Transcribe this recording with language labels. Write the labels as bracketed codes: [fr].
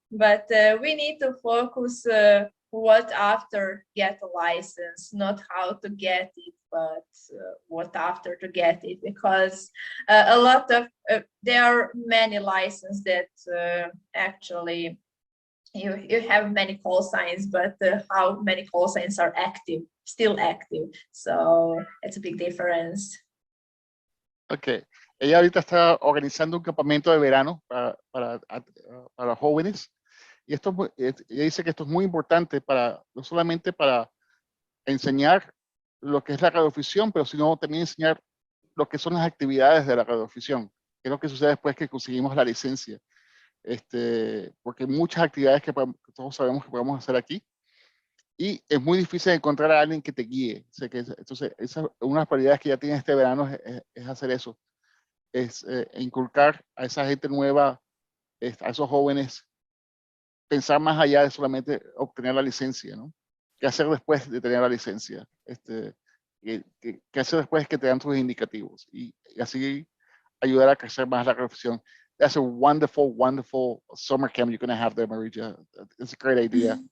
[en] But we need to focus what after get a license, not how to get it, but what after to get it, because a lot of there are many licenses that actually you have many call signs, but how many call signs are still active? So it's a big difference. Okay. [es] Ella ahorita está organizando un campamento de verano para jóvenes. Y ella dice que esto es muy importante no solamente para enseñar lo que es la radioafición, pero sino también enseñar lo que son las actividades de la radioafición, que es lo que sucede después que conseguimos la licencia. Porque hay muchas actividades que todos sabemos que podemos hacer aquí y es muy difícil encontrar a alguien que te guíe. Entonces, una de las prioridades que ya tiene este verano es hacer eso, es inculcar a esa gente nueva, a esos jóvenes, pensar más allá de solamente obtener la licencia, ¿no? ¿Qué hacer después de tener la licencia? ¿Qué hacer después que te dan tus indicativos? Y así ayudar a crecer más la radioafición. [en] That's a wonderful, wonderful summer camp you're going to have there, Marija. It's a great idea.